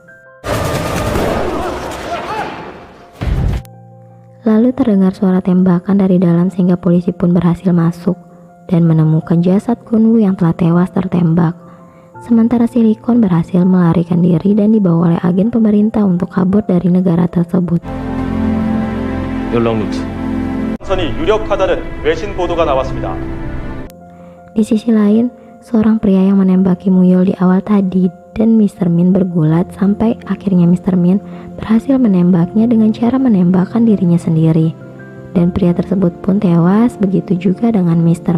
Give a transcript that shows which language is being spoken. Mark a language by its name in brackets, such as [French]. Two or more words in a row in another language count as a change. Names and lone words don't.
[Indonesian] Lalu terdengar suara tembakan dari dalam sehingga polisi pun berhasil masuk dan menemukan jasad Gunwoo yang telah tewas tertembak. Sementara Silicon berhasil melarikan diri dan dibawa oleh agen pemerintah untuk kabur dari negara tersebut. [Korean] 연락 루트. 선이 유력하다는 외신 보도가 나왔습니다. [Indonesian] Di sisi lain, seorang pria yang menembaki Muyul di awal tadi dan Mr. Min bergulat sampai akhirnya Mr. Min berhasil menembaknya dengan cara menembakkan dirinya sendiri. Dan pria tersebut pun tewas, begitu juga dengan Mr.